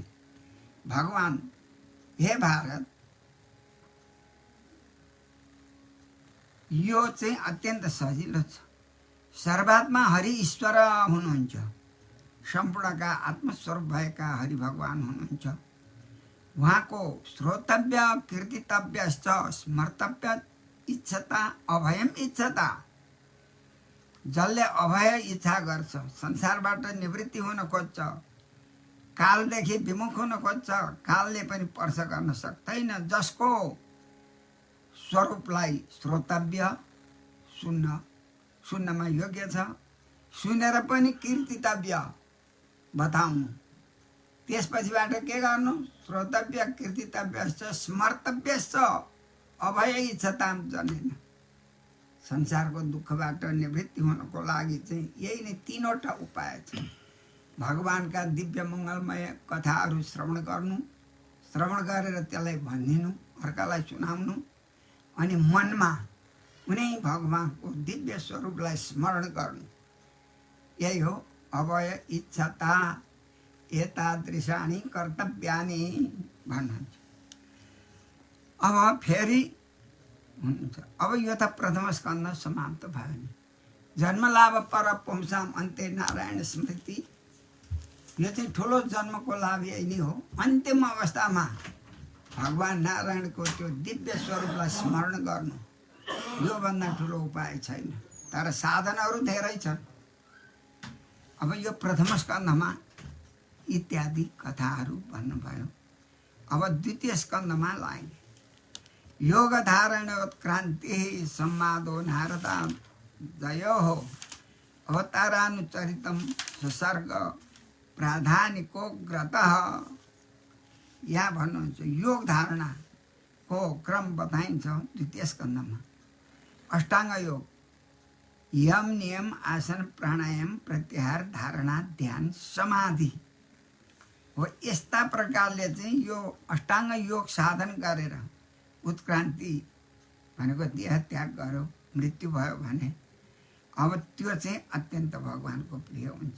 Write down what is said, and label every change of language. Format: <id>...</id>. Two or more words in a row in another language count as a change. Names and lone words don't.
<ne>भगवान, हे भारत, यो चाहिँ अत्यन्त सजिलो छ। सर्वात्मा हरि ईश्वर हुनुहुन्छ, सम्पूर्णका आत्मस्वरूप भएका हरि भगवान हुनुहुन्छ।</ne> <sa>उहाँको श्रोतव्य कीर्तितव्य स्मर्तव्य इच्छता अभयम इच्छता।</sa> <ne>जसले अभय इच्छा गर्छ, संसारबाट निवृत्ति हुन खोज्छ, कालदेखि विमुख हुन खोज्छ, कालले पनि स्पर्श गर्न सक्दैन। जसको स्वरूपलाई श्रोतव्य सुन्नमा योग्य छ, सुनेर पनि कीर्तितव्य बताउनु, त्यसपछिबाट के गर्नु,</ne> <sa>श्रोतव्य कीर्तितव्य स्मर्तव्य अभय इच्छता जनेन।</sa> <ne>संसारको दुःखबाट निवृत्ति हुनको लागि चाहिँ यही नै तीनवटा उपाय छ। भगवानका दिव्य मङ्गलमय कथाहरू श्रवण गर्नु, श्रवण गरेर त्यसलाई भनिदिनु, अर्कालाई सुनाउनु, अनि मनमा उनै भगवानको दिव्य स्वरूपलाई स्मरण गर्नु। यही हो</ne> <sa>अभय इच्छता एतादृशानि कर्तव्यानि</sa> <ne>भन्नुहुन्छ। अब फेरि हुनुहुन्छ, अब यो त प्रथम स्कन्द समाप्त भयो नि।</ne> <sa>जन्मलाभ पर पुंसाम अन्त्य नारायण स्मृति,</sa> <ne>यो चाहिँ ठुलो जन्मको लाभ यही नै हो। अन्तिम अवस्थामा भगवान नारायणको त्यो दिव्य स्वरूपलाई स्मरण गर्नु, योभन्दा ठुलो उपाय छैन। तर साधनहरू धेरै छन्। अब यो प्रथम स्कन्धमा इत्यादि कथाहरू भन्नुभयो। अब द्वितीय स्कन्धमा लाग्यो।</ne> <sa>योग धारण उत्क्रान्ति संवादो नारदा जयो अवतारानुचरितम ससर्ग प्राधानिको ग्रतः।</sa> <ne>यहाँ भन्नुहुन्छ योग धारणाको क्रम बताइन्छ द्वितीय स्कन्धमा। अष्टाङ्ग योग, यम नियम आसन प्राणायाम प्रत्याहार धारणा ध्यान समाधि हो। यस्ता प्रकारले चाहिँ यो अष्टाङ्ग योग साधन गरेर उत्क्रान्ति भनेको देह त्याग गर्यो, मृत्यु भयो भने अब त्यो चाहिँ अत्यन्त भगवानको प्रिय हुन्छ।</ne>